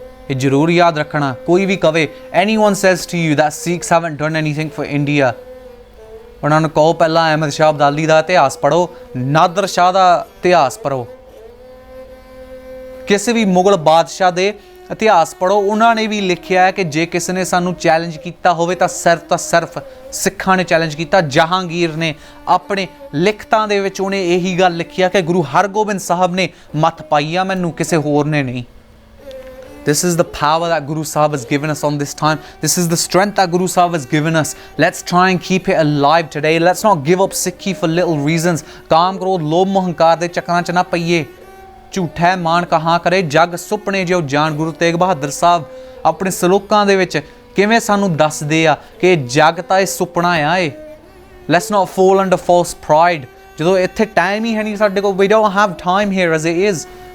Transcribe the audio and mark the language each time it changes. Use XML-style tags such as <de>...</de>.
<pa>ਇਹ ਜ਼ਰੂਰ ਯਾਦ ਰੱਖਣਾ। ਕੋਈ ਵੀ ਕਵੇ,</pa> <en>anyone says to you that Sikhs haven't done anything for India,</en> <pa>ਉਹਨਾਂ ਨੂੰ ਕਹੋ ਪਹਿਲਾਂ ਅਹਿਮਦ ਸ਼ਾਹ ਅਬਦਾਲੀ ਦਾ ਇਤਿਹਾਸ ਪੜ੍ਹੋ, ਨਾਦਰ ਸ਼ਾਹ ਦਾ ਇਤਿਹਾਸ ਪੜ੍ਹੋ, ਕਿਸੇ ਵੀ ਮੁਗਲ ਬਾਦਸ਼ਾਹ ਦੇ ਇਤਿਹਾਸ ਪੜ੍ਹੋ। ਉਹਨਾਂ ਨੇ ਵੀ ਲਿਖਿਆ ਹੈ ਕਿ ਜੇ ਕਿਸੇ ਨੇ ਸਾਨੂੰ ਚੈਲੰਜ ਕੀਤਾ ਹੋਵੇ ਤਾਂ ਸਿਰਫ ਸਿੱਖਾਂ ਨੇ ਚੈਲੰਜ ਕੀਤਾ। ਜਹਾਂਗੀਰ ਨੇ ਆਪਣੇ ਲਿਖਤਾਂ ਦੇ ਵਿੱਚ ਉਹਨੇ ਇਹੀ ਗੱਲ ਲਿਖੀ ਆ ਕਿ ਗੁਰੂ ਹਰਗੋਬਿੰਦ ਸਾਹਿਬ ਨੇ ਮੱਤ ਪਾਈ ਆ ਮੈਨੂੰ, ਕਿਸੇ ਹੋਰ ਨੇ ਨਹੀਂ।</pa> <en>This is the power that Guru Sahib has given us on this time. This is the strength that Guru Sahib has given us. Let's try and keep it alive today. Let's not give up Sikhi for little reasons.</en> <pa>ਕਾਮ ਕ੍ਰੋਧ ਲੋਭ ਮਹੰਕਾਰ ਦੇ ਚੱਕਰਾਂ 'ਚ ਨਾ ਪਈਏ। ਝੂਠਾ ਮਾਣ ਕਹਾਂ ਕਰੇ ਜਗ ਸੁਪਨੇ ਜੋ ਜਾਣ। ਗੁਰੂ ਤੇਗ ਬਹਾਦਰ ਸਾਹਿਬ ਆਪਣੇ ਸਲੋਕਾਂ ਦੇ ਵਿੱਚ ਕਿਵੇਂ ਸਾਨੂੰ ਦੱਸਦੇ ਆ ਕਿ ਜਗ ਤਾਂ ਇਹ ਸੁਪਨਾ ਆ।</pa> <en>ਇਹ let's not fall under false pride.</en> <pa>ਜਦੋਂ ਇੱਥੇ ਟਾਈਮ ਹੀ ਹੈ ਨਹੀਂ ਸਾਡੇ ਕੋਲ,</pa> <en>We don't have time here as it is.</en>